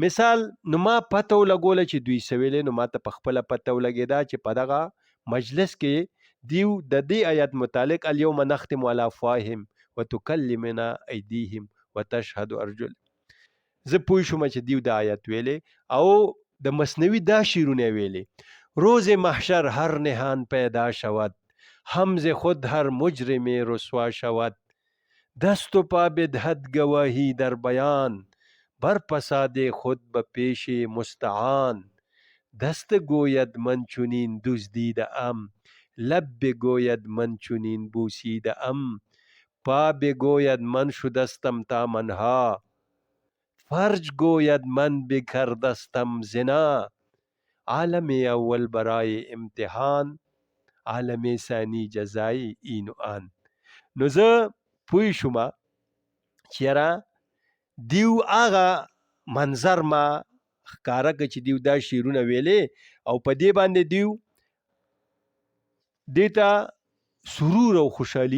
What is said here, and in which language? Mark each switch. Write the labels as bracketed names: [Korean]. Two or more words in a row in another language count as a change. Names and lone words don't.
[Pashto] مثال نو ما پته ولګوله چې دوی څه ویلې، نو ماته په خپله پته ولګېده چې په دغه مجلس کې دیو د دې آیت متعلق [Arabic] الیوم نختم علی افواههم وتکلمنا ایدیهم وتشهد ارجلهم، [Pashto] زه پوه شوم چې دیو د آیت ویلې او د مثنوي دا شعرونه ویلې. [Persian] روز محشر هر نهان پیدا شود، حمز خود هر مجرم رسوا شود، دست و پا بدهد گواهی در بیان، بر فساد خود به پیش مستعان، دست گوید من چنین دزدیده ام، لب بگوید من چنین بوسیده ام، پا بگوید من شدستم تا منها، فرج گوید من بکردستم زنا، عالم اول برای امتحان، عالم ثانی جزای این و آن. [Pashto] نو زه پوه شوم چې یاره دیو هغه منظر ما ښکاره که چې دیو دا شعرونه ویلې او په دې باندې دیو دې ته سرور او خوشحالي.